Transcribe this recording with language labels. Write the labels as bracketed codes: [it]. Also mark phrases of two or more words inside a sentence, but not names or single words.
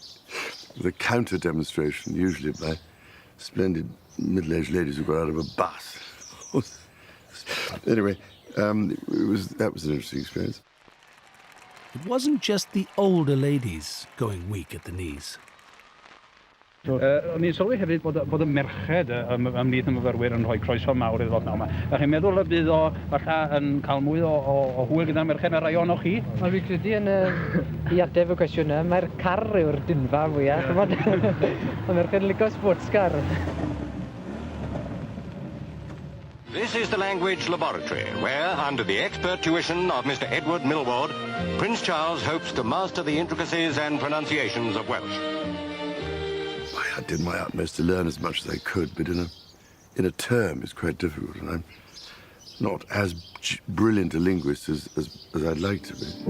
[en] The counter-demonstration, usually by splendid middle-aged ladies who got out of a bus. Anyway, that was an interesting experience. It wasn't just the older ladies going weak at the knees. [cy] O'n i'n sylwi hefyd bod y merched ymhlith y myfyrwyr yn rhoi croeso mawr iddo nawr yma. A chi'n meddwl y bydd o falle yn cael mwy o hwyl gyda'r merched ar rai o'n o'ch chi? Wel, fi'n credu yn i ateb y cwestiwn yna, mae'r car yw'r dynfa fwyaf. Mae merched yn licio [en] sports car. This is the language laboratory, where, under the expert tuition of Mr. Edward Millward, Prince Charles hopes to master the intricacies and pronunciations of Welsh. I did my utmost to learn as much as I could, but in a term it's quite difficult, and I'm not as brilliant a linguist as I'd like to be.